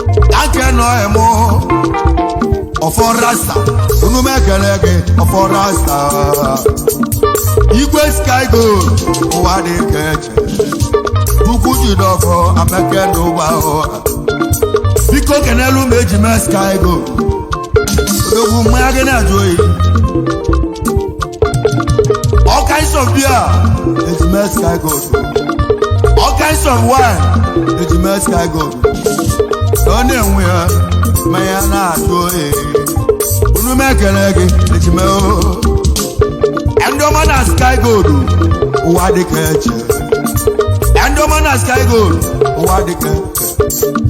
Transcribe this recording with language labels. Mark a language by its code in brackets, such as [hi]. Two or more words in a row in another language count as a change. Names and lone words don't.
[ig] Ka nke nọ emo, ọfọ rasta, unu m ekele gị, ọfọ rasta. Igwe Sky Gold, ụwa dị ka eche. Chukwu jide ọfọ, ameke n'ụwa ụwa. Biko kenelu m Ejime Sky Gold. Odogwu mmanya gị na-ajụ oyi. [en] All kinds of beer, Ejime Sky Gold. All kinds of wine, Ejime Sky Gold. [ig] Ọ na-enwe ya, mmanya na-ajụ oyi. Unu m ekele gị, Ejime o. Ndị ọma na Sky Gold, ụwa dị ka eche. Ndị ọma na Sky Gold, ụwa dị ka eche.